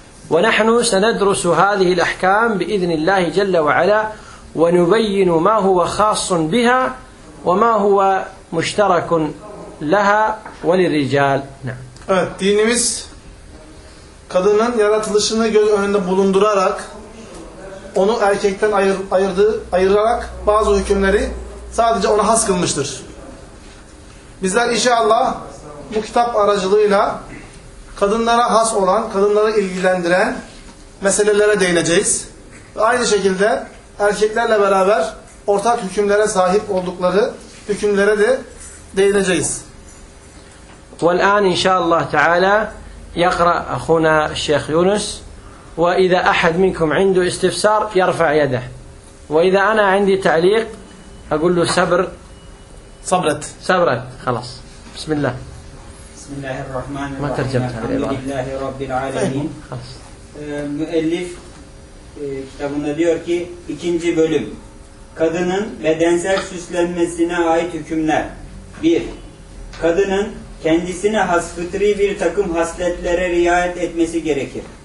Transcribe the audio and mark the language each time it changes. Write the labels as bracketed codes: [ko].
[ar] ونحن سندرس هذه الأحكام بإذن الله جل وعلا ونبين ما هو خاص بها وما هو مشترك لها وللرجال. [tr] Evet, dinimiz kadının yaratılışını göz önünde bulundurarak onu erkekten ayırarak bazı hükümleri sadece ona has kılmıştır. Bizler inşallah bu kitap aracılığıyla kadınlara has olan, kadınları ilgilendiren meselelere değineceğiz. Aynı şekilde erkeklerle beraber ortak hükümlere sahip oldukları hükümlere de değineceğiz. [ar] والآن إن شاء الله تعالى يقرأ أخونا الشيخ يونس وإذا أحد منكم عنده استفسار يرفع يده وإذا أنا عندي تعليق أقول له صبر صبرت صبرت خلاص. بسم الله. بسم الله الرحمن الرحيم. ما ترجمت هذا الإبراهيم. الحمد لله رب العالمين. [tr] مؤلف kitabında diyor ki ikinci bölüm kadının bedensel süslenmesine ait hükümler. 1. Kadının kendisine has fıtri bir takım hasletlere riayet etmesi gerekir.